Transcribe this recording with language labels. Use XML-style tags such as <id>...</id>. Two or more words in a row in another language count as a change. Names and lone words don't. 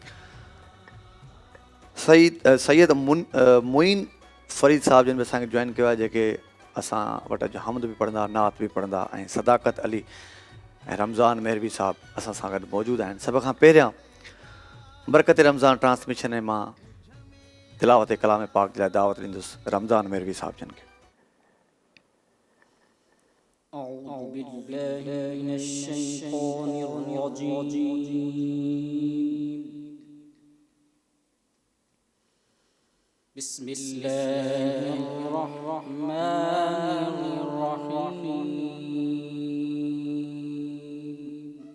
<sd>सैयद मुइन फ़रीद साहिब जन बि असांखे जॉइन कयो आहे, जेके असां वटि अॼु हमद बि पढ़ंदा, नात बि पढ़ंदा, ऐं सदाकत अली ऐं रमज़ान मेहरवी साहिब असां सां गॾु मौजूदु आहिनि। सभ खां पहिरियां बरकत रमज़ान ट्रांसमिशन में मां तिलावत कलाम पाक जे लाइ दावत ॾींदुसि रमज़ान मेहरवी साहिब जन खे।</sd> <ar>أعوذ بالله من الشيطان الرجيم. بسم الله الرحمن الرحيم.</ar>